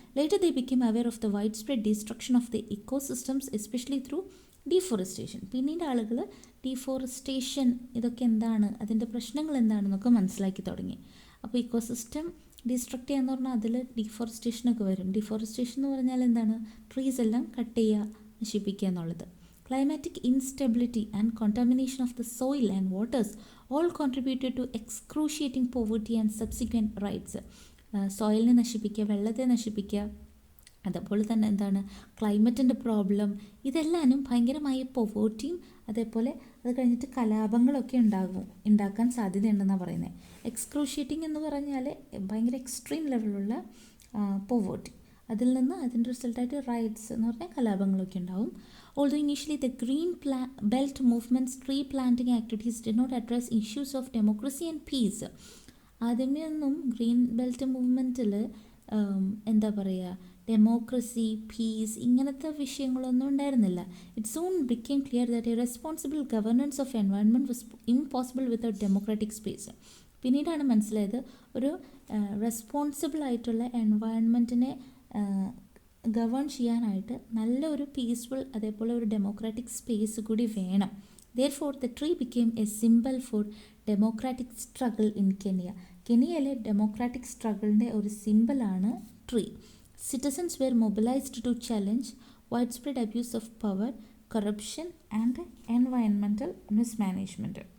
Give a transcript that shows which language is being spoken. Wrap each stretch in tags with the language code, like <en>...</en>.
<en>Later they become aware of the widespread destruction of the ecosystems especially through deforestation.</en> <ml>പിന്നീട് ആളുകൾ deforestation ഇതൊക്കെ എന്താണ്, അതിൻ്റെ പ്രശ്നങ്ങൾ എന്താണെന്നൊക്കെ മനസ്സിലാക്കി തുടങ്ങി. അപ്പോൾ ഇക്കോസിസ്റ്റം ഡിസ്ട്രക്ട് ചെയ്യാന്ന് പറഞ്ഞാൽ അതിൽ ഡീഫോറസ്റ്റേഷനൊക്കെ വരും. ഡീഫോറസ്റ്റേഷൻ എന്ന് പറഞ്ഞാൽ എന്താണ്? ട്രീസ് എല്ലാം കട്ട് ചെയ്യുക, നശിപ്പിക്കുക എന്നുള്ളത്.</ml> <en>Climatic instability and contamination of the soil and waters all contributed to excruciating poverty and subsequent riots.</en> <ml>സോയിലിനെ നശിപ്പിക്കുക, വെള്ളത്തെ നശിപ്പിക്കുക, അതേപോലെ തന്നെ എന്താണ് ക്ലൈമറ്റിൻ്റെ പ്രോബ്ലം, ഇതെല്ലാനും ഭയങ്കരമായ പോവേർട്ടിയും അതേപോലെ അത് കഴിഞ്ഞിട്ട് കലാപങ്ങളൊക്കെ ഉണ്ടാക്കാൻ സാധ്യതയുണ്ടെന്നാണ് പറയുന്നത്. എക്സ്ക്രൂഷിയേറ്റിംഗ് എന്ന് പറഞ്ഞാൽ ഭയങ്കര എക്സ്ട്രീം ലെവലുള്ള പോവേർട്ടി, അതിൽ നിന്ന് അതിൻ്റെ റിസൾട്ടായിട്ട് റൈറ്റ്സ് എന്ന് പറഞ്ഞാൽ കലാപങ്ങളൊക്കെ ഉണ്ടാവും.</ml> <en>Although initially the Green Belt movement's tree planting activities did not address issues of democracy and peace.</en> <ml>ആദ്യമേ ഒന്നും ഗ്രീൻ ബെൽറ്റ് മൂവ്മെൻറ്റിൽ എന്താ പറയുക, ഡെമോക്രസി, പീസ് ഇങ്ങനത്തെ വിഷയങ്ങളൊന്നും ഉണ്ടായിരുന്നില്ല.</ml> <en>It soon became clear that a responsible governance of environment was impossible without democratic space.</en> <ml>പിന്നീടാണ് മനസ്സിലായത് ഒരു responsible ആയിട്ടുള്ള എൻവയൺമെൻറ്റിനെ ഗവേൺ ചെയ്യാനായിട്ട് നല്ലൊരു പീസ്ഫുൾ അതേപോലെ ഒരു ഡെമോക്രാറ്റിക് സ്പേസ് കൂടി വേണം.</ml> <en>Therefore, the tree became a symbol for democratic struggle in Kenya.</en> <ml>കെനിയയിലെ democratic സ്ട്രഗിളിൻ്റെ ഒരു സിമ്പിളാണ് tree.</ml> <en>Citizens were mobilized to challenge widespread abuse of power, corruption and environmental mismanagement.</en>